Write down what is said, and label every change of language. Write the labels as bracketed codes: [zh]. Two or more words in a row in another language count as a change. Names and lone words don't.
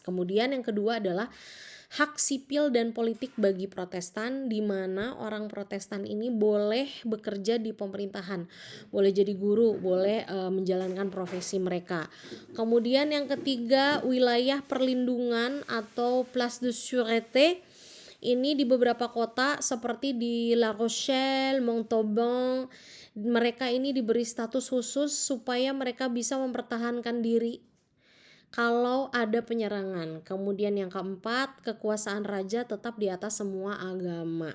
[id] Kemudian yang kedua adalah hak sipil dan politik bagi Protestan, di mana orang Protestan ini boleh bekerja di pemerintahan, boleh jadi guru, boleh menjalankan profesi mereka. Kemudian yang ketiga, wilayah perlindungan atau [fr] place de sûreté. [id] Ini di beberapa kota seperti di La Rochelle, Montauban, mereka ini diberi status khusus supaya mereka bisa mempertahankan diri kalau ada penyerangan. Kemudian yang keempat, kekuasaan raja tetap di atas semua agama.